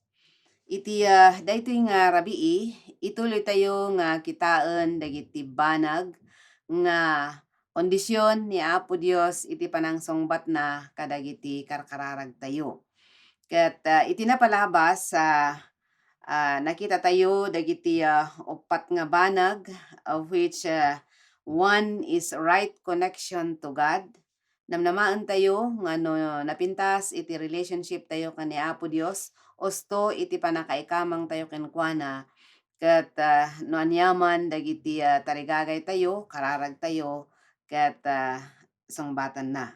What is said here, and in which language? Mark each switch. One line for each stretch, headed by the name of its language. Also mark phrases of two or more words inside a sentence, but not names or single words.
Iloko: Iti daytoy nga rabii ituloy tayo nga kitaen dagiti banag nga kondisyon ni Apo Dios iti panangsungbat na kadagiti karkararag tayo. Ket iti napalabas nakita tayo dagiti upat nga banag
English: of which one is right connection to God.
Iloko: Namnamaan tayo nga no napintas iti relationship tayo kani Apo Dios osto iti panakaikamang tayo kenkwana ket no anyaman dagiti tarigagay tayo kararag tayo ket sungbatan na.